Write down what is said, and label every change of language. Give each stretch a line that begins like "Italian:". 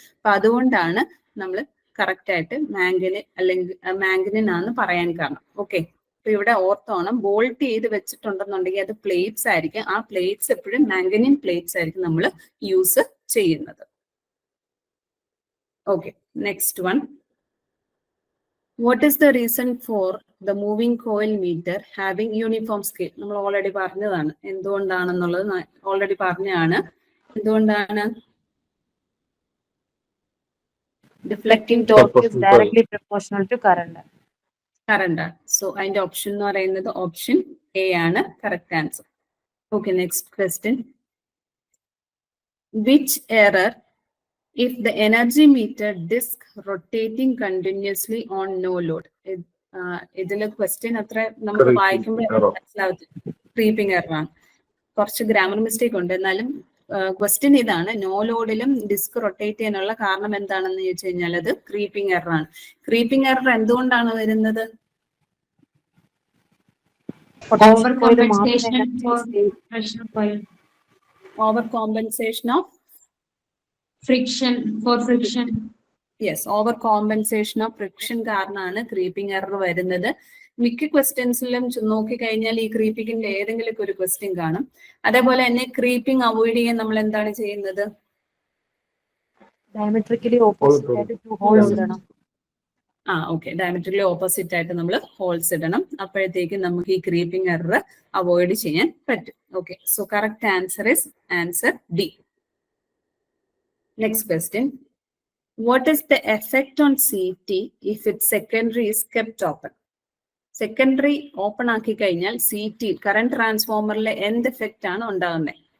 Malayalam: അപ്പൊ അതുകൊണ്ടാണ് നമ്മൾ കറക്റ്റ് ആയിട്ട് മാംഗനിൻ അല്ലെങ്കിൽ മാംഗനിൻ ആണെന്ന് പറയാൻ കാരണം. ഓക്കെ, അപ്പൊ ഇവിടെ ഓർത്തോണം, ബോൾട്ട് ചെയ്ത് വെച്ചിട്ടുണ്ടെന്നുണ്ടെങ്കിൽ അത് പ്ലേറ്റ്സ് ആയിരിക്കും. ആ പ്ലേറ്റ്സ് എപ്പോഴും മാംഗനിൻ പ്ലേറ്റ്സ് ആയിരിക്കും നമ്മൾ യൂസ് ചെയ്യുന്നത്.
English: Okay, next one. What is the reason for the moving coil meter having uniform scale?
Malayalam: നമ്മൾ ഓൾറെഡി പറഞ്ഞതാണ് എന്തുകൊണ്ടാണെന്നുള്ളത്. ഓൾറെഡി പറഞ്ഞാണ് എന്തുകൊണ്ടാണ്.
English: Deflecting torque is directly proportional to current. Current.
Malayalam: So അതിന്റെ ഓപ്ഷൻ എന്ന് പറയുന്നത് ഓപ്ഷൻ എ ആണ് correct answer.
English: Okay, next question. Which error if the energy meter disk rotating continuously on no load?
Malayalam: ഇതിലെ question അത്ര നമുക്ക് വായിക്കുമ്പോൾ മനസ്സിലാവത്തില്ല. ക്രീപ്പിംഗ് എറർ ആണ്. കുറച്ച് ഗ്രാമർ മിസ്റ്റേക്ക് ഉണ്ട്. എന്നാലും ക്വസ്റ്റ്യൻ ഇതാണ്, നോ ലോഡിലും ഡിസ്ക് റൊട്ടേറ്റ് ചെയ്യാനുള്ള കാരണം എന്താണെന്ന് ചോദിച്ചു കഴിഞ്ഞാൽ അത് ക്രീപ്പിംഗ് എറർ ആണ്. ക്രീപ്പിംഗ് എറർ എന്തുകൊണ്ടാണ് വരുന്നത്?
English: Over compensation for pressure coil. Over compensation of Friction for friction.
Malayalam: Yes,
English: over compensation of friction
Malayalam: കാരണമാണ് ക്രീപ്പിംഗ് എറർ വരുന്നത്. മിക്ക ക്വസ്റ്റ്യൻസിലും നോക്കിക്കഴിഞ്ഞാൽ ഈ ക്രീപ്പിംഗിന്റെ ഏതെങ്കിലും ഒരു ക്വസ്റ്റ്യൻ കാണും. അതേപോലെ തന്നെ ക്രീപ്പിംഗ് അവോയ്ഡ് ചെയ്യാൻ നമ്മൾ എന്താണ് ചെയ്യുന്നത്?
English: Diametrically opposite ആയിട്ട് 2 holes ഇടണം.
Malayalam: ഓക്കെ, ഡയമെട്രിക്കലി ഓപ്പോസിറ്റ് ആയിട്ട് നമ്മൾ ഹോൾസ് ഇടണം. അപ്പോഴത്തേക്കും നമുക്ക് ഈ ക്രീപ്പിംഗ് എറർ അവോയ്ഡ് ചെയ്യാൻ പറ്റും.
English: Okay, so correct answer is answer D. Next question. What is the effect on CT if its secondary is kept open?
Malayalam: Secondary open ആക്കി കഴിഞ്ഞാൽ CT കറന്റ് ട്രാൻസ്ഫോമറിലെ എന്ത് എഫക്റ്റ് ആണ് ഉണ്ടാകുന്നത്?